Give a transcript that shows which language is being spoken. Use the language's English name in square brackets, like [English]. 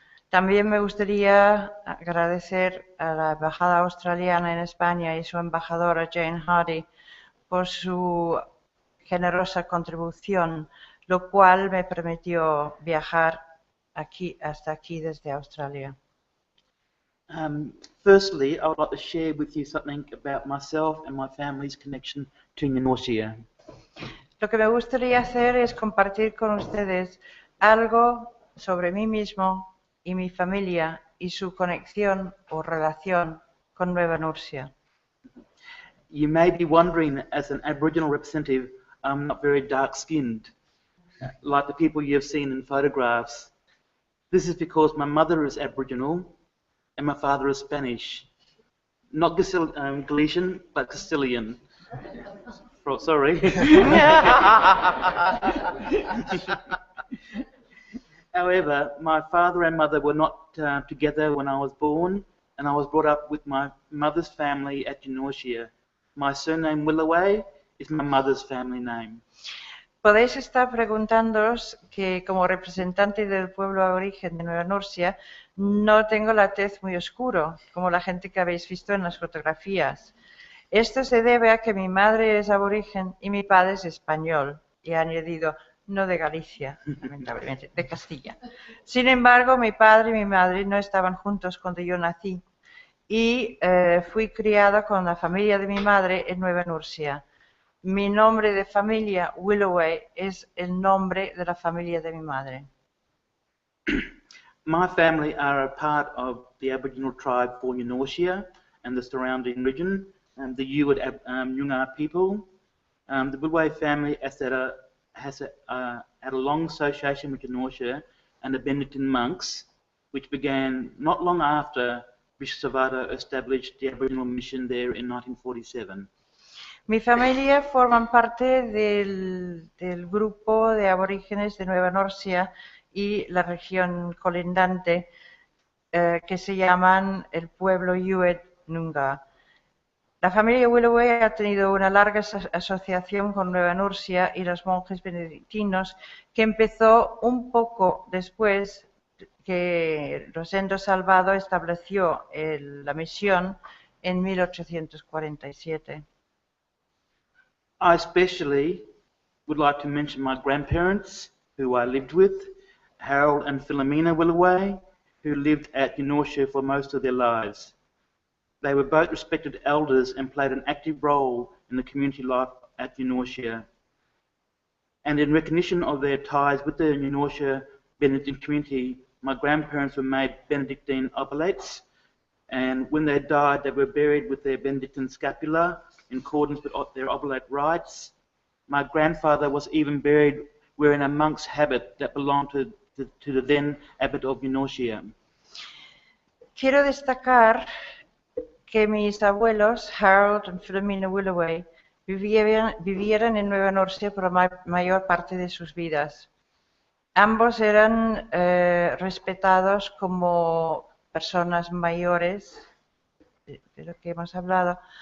[Spanish] También me gustaría agradecer a la Embajada Australiana en España y su embajadora Jane Hardy por su generosa contribución, lo cual me permitió viajar hasta aquí desde Australia. [English] Firstly, I would like to share with you something about myself and my family's connection to Ninorsia. [Spanish] Lo que me gustaría hacer es compartir con ustedes algo sobre mí mismo y mi familia y su conexión o relación con Nueva Nursia. [English] You may be wondering, as an Aboriginal representative, I'm not very dark-skinned, like the people you have seen in photographs. This is because my mother is Aboriginal and my father is Spanish. Not Galician, but Castilian. Sorry. However, my father and mother were not together when I was born, and I was brought up with my mother's family at Ninorsia. My surname Willoway is my mother's family name. [Spanish] Podéis estar preguntándoos que como representante del pueblo aborigen de Nueva Nursia no tengo la tez muy oscuro, como la gente que habéis visto en las fotografías. Esto se debe a que mi madre es aborigen y mi padre es español, y he añadido, no de Galicia, lamentablemente, de Castilla. Sin embargo, mi padre y mi madre no estaban juntos cuando yo nací y fui criado con la familia de mi madre en Nueva Nursia. Mi nombre de familia, Willoway, es el nombre de la familia de mi madre. [English] My family are a part of the Aboriginal tribe for Ninorsia and the surrounding region, the Yuwat Noongar people. The Willoway family has had a long association with Ninorsia and the Benedictine monks, which began not long after Bishop Salvado established the Aboriginal mission there in 1947. [Spanish] Mi familia forma parte del grupo de aborígenes de Nueva Nursia y la región colindante que se llaman el pueblo Yuwat Noongar. La familia Willoway ha tenido una larga asociación con Nueva Nursia y los monjes benedictinos que empezó un poco después que Rosendo Salvado estableció la misión en 1847. [English] I especially would like to mention my grandparents, who I lived with, Harold and Philomena Willoway, who lived at Ninorsia for most of their lives. They were both respected elders and played an active role in the community life at Ninorsia. And in recognition of their ties with the Ninorsia Benedictine community, my grandparents were made Benedictine oblates, and when they died, they were buried with their Benedictine scapula in accordance with their oblate rites. My grandfather was even buried wearing a monk's habit that belonged to the then abbot of Ninorsia. [Spanish] Quiero destacar que mis abuelos, Harold y Philomena Willoway, vivieron en Nueva Nursia por la mayor parte de sus vidas. Ambos eran respetados como personas mayores, de lo que hemos hablado,